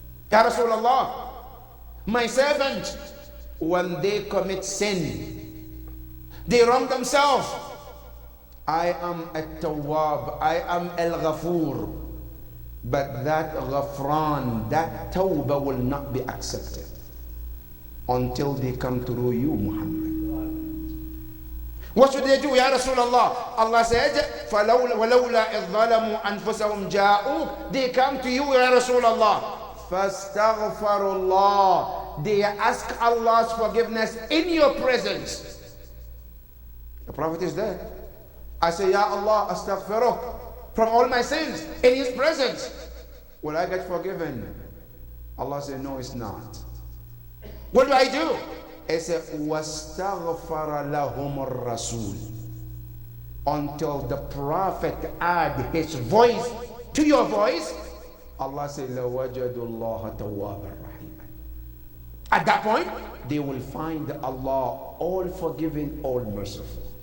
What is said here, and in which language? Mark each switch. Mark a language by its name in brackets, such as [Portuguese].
[English] Ya Rasulullah, my servant, when they commit sin, they wrong themselves, I am At-Tawwab, I am Al-Ghafur, but that Ghafran, that Tawbah will not be accepted until they come through you, Muhammad. What should they do, Ya Rasulullah? Allah said, [Arabic] وَلَوْلَا إِذْ ظَلَمُوا أَنفُسَهُمْ جَاءُوكَ. [English] They come to you, Ya Rasulullah. [Arabic] فَاسْتَغْفَرُوا اللَّهِ. [English] They ask Allah's forgiveness in your presence. The Prophet is there. I say, Ya Allah, astaghfiruk from all my sins in his presence. Will I get forgiven? Allah said, no, it's not. What do I do? It said, [Arabic] وَاسْتَغْفَرَ لَهُمُ الرَّسُولِ. [English] Until the Prophet add his voice to your voice, Allah said, [Arabic] لَوَجَدُوا اللَّهَ تَوَّابًا رَحِيمًا. [English] At that point, they will find Allah all forgiving, all merciful.